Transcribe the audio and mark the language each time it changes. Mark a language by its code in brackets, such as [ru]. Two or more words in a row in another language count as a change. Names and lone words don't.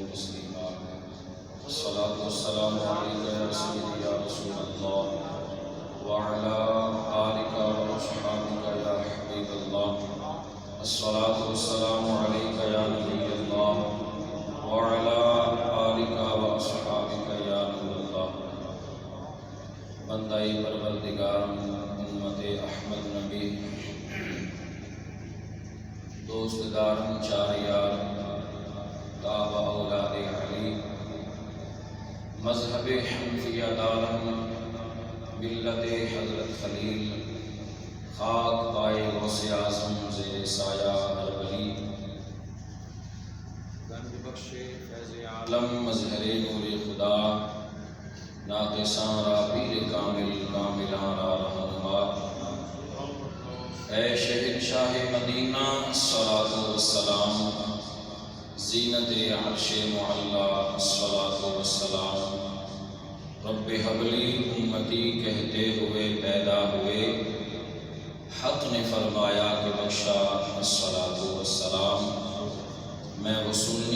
[ar] تسليما الصلاة والسلام عليك يا سيدي يا رسول الله وعلى آلك وأصحابك يا حبيب الله الصلاة والسلام عليك يا نبي الله وعلى آلك وأصحابك يا نور الله [fa] بندائی پروردگار امت احمد نبی دوستدار چار یار تابع اولاد علی مذہب حنفیہ دارم ملت حضرت خلیل خاک پائے غوث اعظم زیر سایہ ہر ولی گنج بخش فیض عالم مظہر نور خدا ناقصاں را پیر کامل کاملاں را رہنما [ur] اے شہنشاہ مدینہ [ar] الصلاۃ والسلام [ur] زینت عرش معلا [ar] الصلاۃ والسلام رب حب لی امتی [ur] کہتے ہوئے پیدا ہوئے حق نے فرمایا کہ بخشا [ar] الصلاۃ والسلام [ur] میں وہ سنی